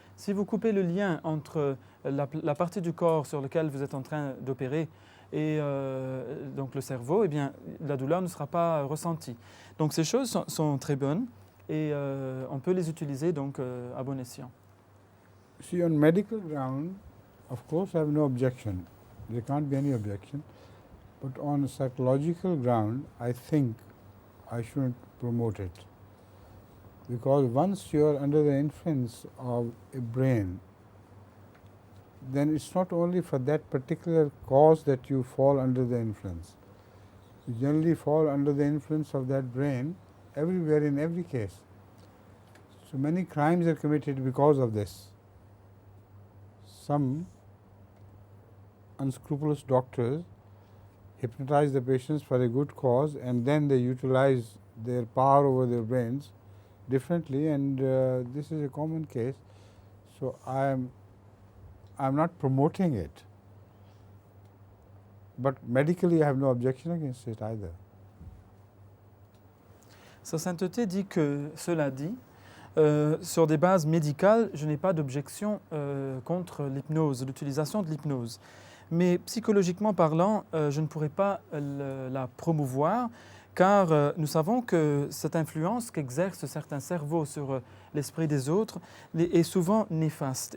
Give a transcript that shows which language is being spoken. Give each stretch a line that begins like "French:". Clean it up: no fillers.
French: Si vous coupez le lien entre la partie du corps sur laquelle vous êtes en train d'opérer et donc le cerveau, eh bien, la douleur ne sera pas ressentie. Donc, ces choses sont très bonnes et on peut les utiliser donc à bon escient.
English: See, on medical ground, of course, I have no objection. There can't be any objection. But on psychological ground, I think I shouldn't promote it. Because once you are under the influence of a brain, then it's not only for that particular cause that you fall under the influence. You generally fall under the influence of that brain everywhere in every case. So many crimes are committed because of this. Some unscrupulous doctors hypnotize the patients for a good cause, and then they utilize their power over their brains differently, and this is a common case. So I'm not promoting it, but medically I have no objection against it either.
French: Sa sainteté dit que, cela dit, sur des bases médicales, je n'ai pas d'objection contre l'hypnose, l'utilisation de l'hypnose. Mais psychologiquement parlant, je ne pourrais pas la promouvoir, car nous savons que cette influence qu'exercent certains cerveaux sur l'esprit des autres est souvent néfaste.